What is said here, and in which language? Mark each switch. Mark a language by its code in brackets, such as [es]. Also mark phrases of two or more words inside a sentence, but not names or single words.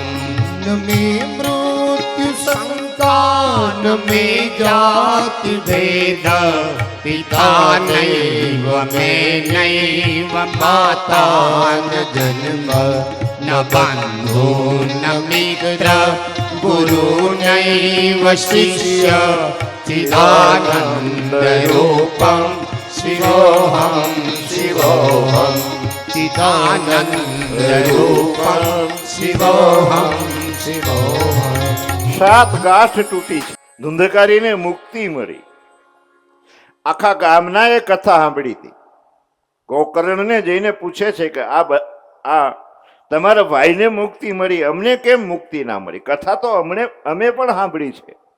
[sa] ન મે મૃત્યુ શંકા ન મે જાતિ વેદ પિતા નૈવ મે નૈવ માતા ન જન્મ ન બંધુ ન મિત્ર ગુરુ નૈવ શિષ્ય ચિદાનંદ રૂપમ શિવોહમ શિવોહમ. ચિદાનંદ રૂપમ શિવોહમ શિવોહમ. [gu] 7 ગાંઠ તૂટી છે, ધુંધકારીને મુક્તિ મળી. આખા ગામના એ કથા સાંભળી હતી. ગોકર્ણને જઈને પૂછે છે કે આ તમારા ભાઈને મુક્તિ મળી, અમને કેમ મુક્તિ ના મળી? કથા તો અમે પણ સાંભળી છે.